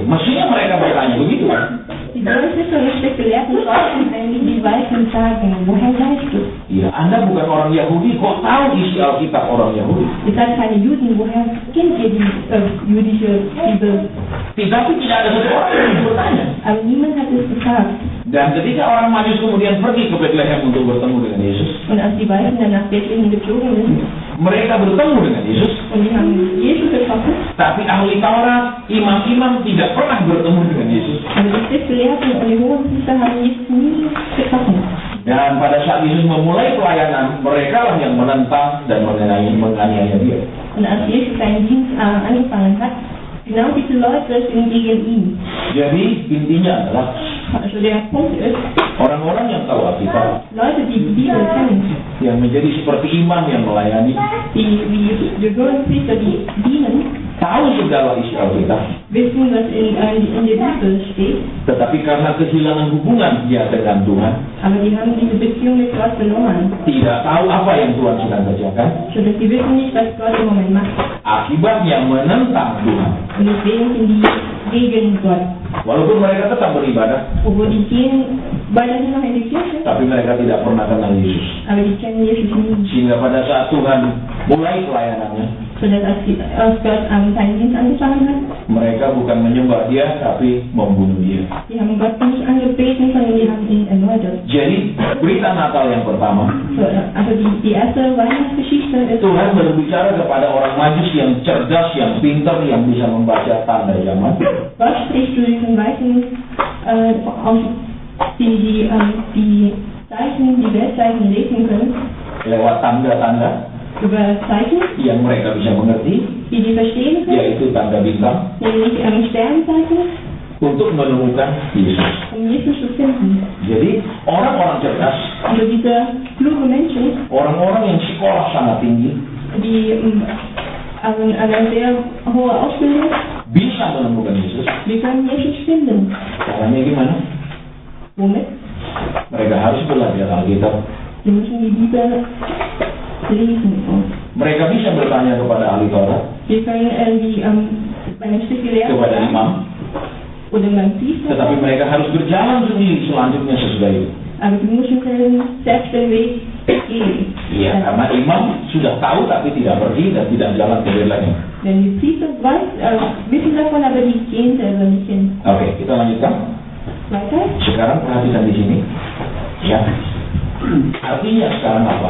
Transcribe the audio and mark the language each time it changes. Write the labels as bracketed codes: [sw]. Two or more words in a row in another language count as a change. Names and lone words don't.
[id] Mestinya mereka bertanya begitu kan? [de] Die Deutschen und Schriftgelehrten sollten eigentlich die Weißen sagen, woher weißt du? [id] Ya, Anda bukan orang Yahudi, kok tahu isi Alkitab orang Yahudi? [de] Ihr seid keine Juden, woher kennt ihr die jüdische Bibel? [id] Tapi tidak ada seseorang yang bertanya. [de] Aber niemand hat es gefragt. [id] Dan ketika orang Majus kemudian pergi ke Bethlehem untuk bertemu dengan Yesus, [de] und als die Weißen dann nach Bethlehem geflogen sind, [id] mereka bertemu dengan Yesus, [de] und die haben Jesus getroffen, [id] tapi ahli Taurat, imam-imam tidak pernah bertemu dengan Yesus. [de] Aber die Schriftgelehrten und die Hohenpriester haben Jesus nie getroffen. [id] Dan pada saat Yesus memulai pelayanan, mereka lah yang menentang dan menganiaya dia. [de] Und als Jesus seinen Dienst angefangen hat, genau diese Leute sind gegen ihn. [id] Jadi intinya adalah [de] also der Punkt ist, [id] orang-orang yang tahu Alkitab, [de] Leute, die die Bibel kennen, [id] yang menjadi seperti imam yang melayani, [de] die Hohenpriester, die dienen, [id] tahu segala isi Alkitab, [de] wissen, was in der Bibel steht, [id] tetapi karena kehilangan hubungan dia dengan Tuhan, [de] aber die haben diese Beziehung mit Gott verloren, [id] tidak tahu apa yang Tuhan sedang kerjakan, [de] sodass sie wissen nicht, was Gott im Moment macht. [id] Akibatnya menentang Tuhan. [de] Und deswegen sind die gegen Gott. [id] Walaupun mereka tetap beribadah, [de] Obwohl die gehen weiterhin noch in die Kirche, [id] tapi mereka tidak pernah kenal Yesus. [de] aber die kennen Jesus nie. [id] Sehingga pada saat Tuhan mulai pelayanannya, [de] Sodass als Gott seinen Dienst angefangen hat, [id] mereka bukan menyembah dia, tapi membunuh dia. [de] die haben Gott nicht angebeten, sondern die haben ihn ermordet. [id] Jadi berita Natal yang pertama, [de] Also die erste Weihnachtsgeschichte ist, [id] Tuhan berbicara kepada orang Majus yang cerdas, yang pintar, yang bisa membaca tanda zaman. [de] Gott spricht zu diesen Weißen die Zeichen, die Weltzeichen lesen können, [id] Lewat tanda-tanda [de] über Zeichen, [id] yang mereka bisa mengerti, [de] die verstehen können, [id] yaitu tanda bintang, [de] nämlich Sternzeichen, [id] untuk menemukan Yesus. [de] um Jesus zu finden. [id] Jadi orang-orang cerdas, [de] Also diese kluge Menschen, [id] orang-orang yang sekolah sangat tinggi, [de] die eine sehr hohe Ausbildung, [id] bisa menemukan Yesus. [de] wir können Jesus finden. [id] Caranya gimana? [de] Womit? [id] Mereka harus belajar Alkitab. [de] Wir müssen die Bibel lesen. [id] Mereka bisa bertanya kepada ahli Taurat, [de] Wir können beim Schriftgelehrten [id] kepada imam, [de] oder beim Priester, [id] tetapi mereka harus berjalan sendiri selanjutnya sesudah itu. [de] aber die Menschen können selbst den Weg gehen. [id] Iya, karena imam sudah tahu tapi tidak pergi dan tidak jalan ke belakangnya. [de] Denn die Priester wissen davon, aber die gehen selber nicht hin. [id] Oke, kita lanjutkan. [de] Weiter. [id] Sekarang perhatikan di sini. Ya. Artinya sekarang apa?